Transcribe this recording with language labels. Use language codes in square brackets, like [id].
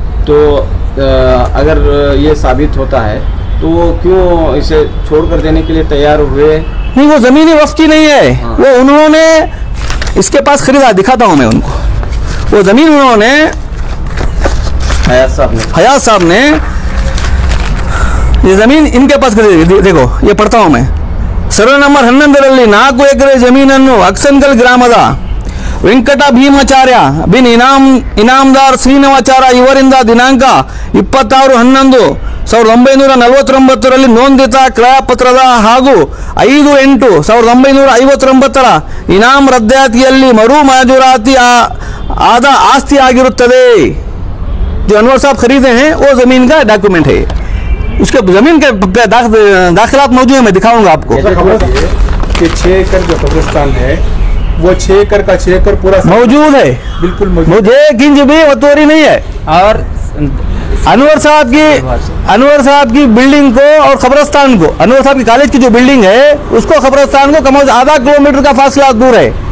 [hi] तो अगर ये साबित होता है तो वो क्यों इसे छोड़कर देने के लिए तैयार हुए? नहीं वो जमीन ही वक्त की नहीं है। हाँ। वो उन्होंने इसके पास खरीदा, दिखाता हूं मैं उनको। वो जमीन उन्होंने हयात साहब ने ये जमीन इनके पास खरीदी। देखो ये पढ़ता हूं मैं। [kn] सर्वे नंबर 11ರಲ್ಲಿ 4 ಎಕರೆ ಜಮೀನನ್ನು ಅಕ್ಸನ್ಕಲ್ ಗ್ರಾಮದ ವೆಂಕಟ ಭೀಮಾಚಾರ್ಯ ಬಿನ್ ಇನಾಮದಾರ್ ಶ್ರೀನಿವಾಚಾರ್ಯ ಇವರಿಂದ ದಿನಾಂಕ 26/11/1949ರಲ್ಲಿ ನೋಂದಿತ ಕ್ರಯಪತ್ರದ ಹಾಗೂ 5/8/1959ರ ಇನಾಮ್ ರದ್ದಾತಿಯಲ್ಲಿ ಮರು ಮಂಜೂರಾತಿ ಆದ ಆಸ್ತಿ ಆಗಿರುತ್ತದೆ। [hi] जो अनवर साहब खरीदे हैं वो जमीन का डॉक्यूमेंट है, उसके जमीन के दाखिलात मौजूद है, मैं दिखाऊंगा आपको। कि 6 एकड़ जो कब्रिस्तान है वो 6 एकड़ का 6 एकड़ पूरा मौजूद है, बिल्कुल मौजूद। मुझे एक इंच भी वतूरी नहीं है। और अनवर साहब की बिल्डिंग को और कब्रिस्तान को, अनवर साहब की कॉलेज की जो बिल्डिंग है उसको कब्रिस्तान को कम से कम आधा किलोमीटर का फासला दूर है।